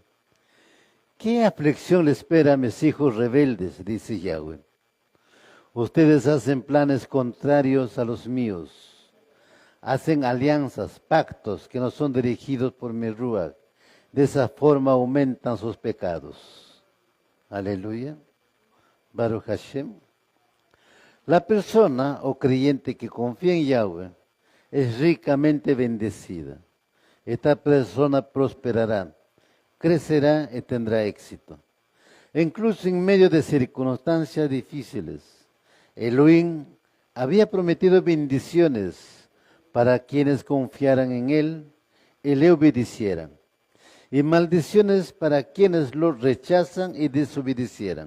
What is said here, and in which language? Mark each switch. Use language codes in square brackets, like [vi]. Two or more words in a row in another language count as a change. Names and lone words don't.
[es] ¿Qué aflicción le espera a mis hijos rebeldes? Dice Yahweh. Ustedes hacen planes contrarios a los míos. Hacen alianzas, pactos que no son dirigidos por mi Ruach. De esa forma aumentan sus pecados. [he] הללויה. ברוך השם. [es] La persona o creyente que confía en Yahweh es ricamente bendecida. Esta persona prosperará, crecerá y tendrá éxito. Incluso en medio de circunstancias difíciles, Elohim había prometido bendiciones para quienes confiaran en Él y le obedecieran, y maldiciones para quienes lo rechazan y desobedecieran.